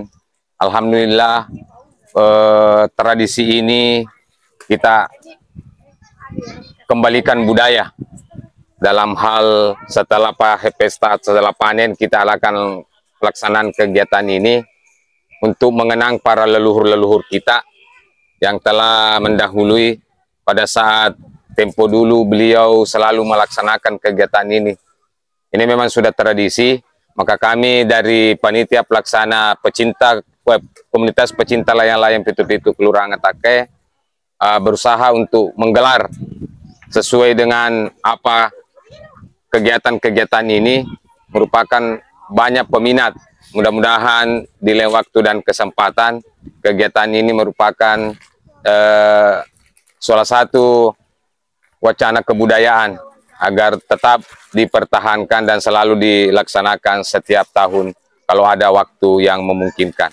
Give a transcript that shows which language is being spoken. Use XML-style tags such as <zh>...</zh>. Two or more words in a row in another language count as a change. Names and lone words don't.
<id>Alhamdulillah tradisi ini kita kembalikan budaya dalam hal setelah pesta, setelah panen kita akan pelaksanaan kegiatan ini untuk mengenang para leluhur-leluhur kita yang telah mendahului pada saat tempo dulu beliau selalu melaksanakan kegiatan ini. Ini memang sudah tradisi, maka kami dari panitia pelaksana komunitas pecinta layang-layang Pitu-Pitu Kelurahan Atakai berusaha untuk menggelar sesuai dengan apa kegiatan-kegiatan ini merupakan banyak peminat. Mudah-mudahan di lain waktu dan kesempatan kegiatan ini merupakan salah satu wacana kebudayaan agar tetap dipertahankan dan selalu dilaksanakan setiap tahun kalau ada waktu yang memungkinkan.</id>